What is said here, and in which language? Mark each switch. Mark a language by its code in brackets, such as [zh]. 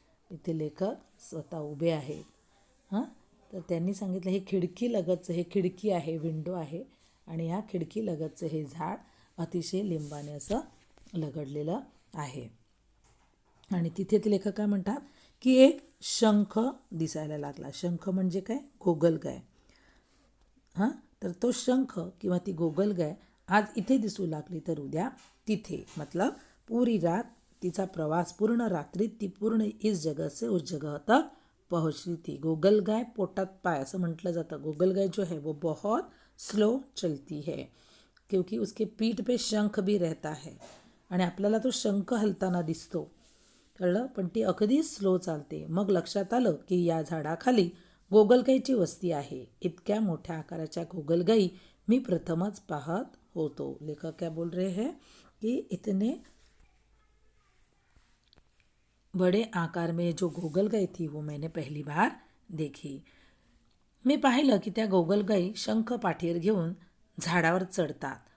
[mr] इथे लेखक स्वतः उभे आहेत. तर त्यांनी सांगितलं हे खिडकी लगतचं, हे खिडकी आहे, विंडो आहे, आणि ह्या खिडकी लगतचं हे झाड अतिशय लिंबाने असं लगडलेलं आहे. आणि तिथे ते लेखक काय म्हणतात की एक शंख दिसायला लागला. शंख म्हणजे काय? गोगलगाय. तर तो शंख किंवा ती गोगलगाय आज इथे दिसू लागली तर उद्या तिथे. [hi] मतलब पूरी रात [mr] तिचा प्रवास, पूर्ण रात्रीत ती पूर्ण [hi] इस जगह से उस जगह तक पहुंची थी. [mr] गोगलगाय पोटात पाय असं म्हटलं जातं. [hi] गोगलगाय जो है वो बहुत स्लो चलती है क्योंकि उसके पीठ पे शंख भी रहता है. [mr] आणि आपल्याला तो शंख हलताना दिसतो, कळलं, पण ती अगदी स्लो चालते. मग लक्षात आलं की या झाडाखाली गोगलगाईची वस्ती आहे. इतक्या मोठ्या आकाराच्या गोगलगाई मी प्रथमच पाहत होतो. [hi] लेखक क्या बोल रहे हैं कि इतने बड़े आकार में जो गोगलगाई थी वो मैंने पहली बार देखी. [mr] मी पाहिलं की त्या गोगलगाई शंख पाठीवर घेऊन झाडावर चढतात.